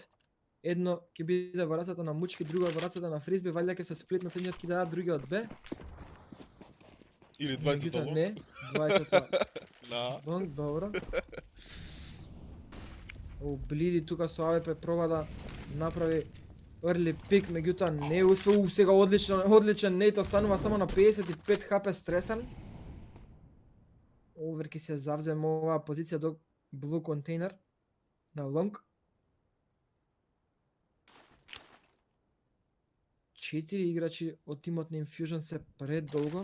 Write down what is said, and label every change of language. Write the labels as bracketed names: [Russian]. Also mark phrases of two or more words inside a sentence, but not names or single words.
[Macedonian] Едно ќе биде во рацете на Мучки, друго во рацете на Фризби, валјда ќе се сплитнат, едниот ќе дадат другиот Б. Или двајцата Меѓутоа лонг. не, двајцата На. лонг, добро. Блиди тука со АВП проба да направи [English] early pick, [Macedonian] меѓутоа не успеа. Сега одличен нейт, останува само на 55 хп Стресан. Овер ќе се завземе оваа позиција до Blue Container на лонг. 4 играчи од тимот на Infusion се предолго.